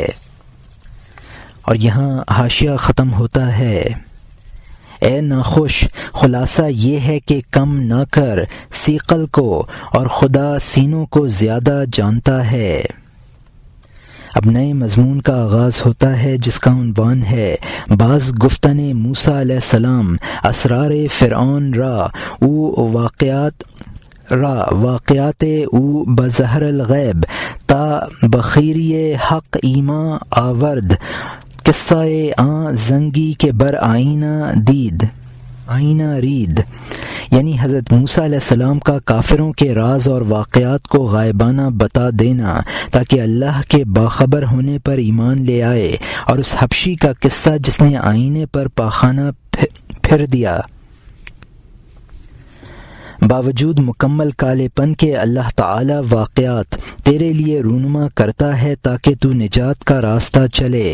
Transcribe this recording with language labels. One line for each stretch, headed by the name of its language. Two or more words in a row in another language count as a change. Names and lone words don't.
Urdu: اور یہاں حاشیہ ختم ہوتا ہے اے ناخوش، خلاصہ یہ ہے کہ کم نہ کر صیقل کو، اور خدا سینوں کو زیادہ جانتا ہے۔ اب نئے مضمون کا آغاز ہوتا ہے جس کا عنوان ہے
Persian: بعض گفتن موسیٰ علیہ السلام اسرار فرعون را او واقعات او بظہر الغیب تا بخیری حق ایما آورد قصہ آن زنگی کے بر آئینہ رید،
Urdu: یعنی حضرت موسیٰ علیہ السلام کا کافروں کے راز اور واقعات کو غائبانہ بتا دینا تاکہ اللہ کے باخبر ہونے پر ایمان لے آئے، اور اس حبشی کا قصہ جس نے آئینے پر پاخانہ پھر دیا۔ باوجود مکمل کالے پن کے اللہ تعالی واقعات تیرے لیے رونما کرتا ہے تاکہ تو نجات کا راستہ چلے۔